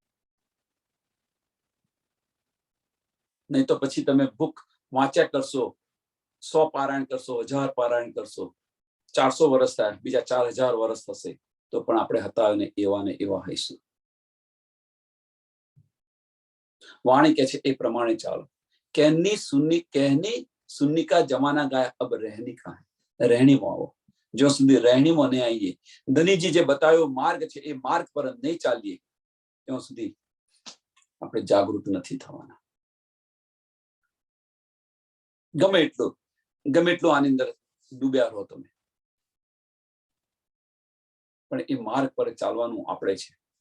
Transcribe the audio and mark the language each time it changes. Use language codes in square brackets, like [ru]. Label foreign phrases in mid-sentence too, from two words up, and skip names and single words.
[gu] નહીં તો પછી તમે બુક વાંચ્યા કરશો, 100 પારાયણ કરશો, 1000 પારાયણ કરશો, 400 વર્ષ થાય, બીજા 4000 વર્ષ થશે તો પણ આપણે હતા ને એવા હઈશું. વાણી કે છે એ પ્રમાણે ચાલો. [hi] कहनी सुन्नी का जमाना गाया, अब रहनी का है, रहनी में आओ. [gu] जो સુધી રહેણીમાં નહીં આવીએ, ધનીજી જે બતાવ્યો માર્ગ છે એ માર્ગ પર નહીં ચાલીએ ત્યાં સુધી આપણે જાગૃત નથી થવાના. ગમે એટલું આની અંદર ડૂબ્યા રહો તમે પણ એ માર્ગ પર ચાલવાનું આપણે છે.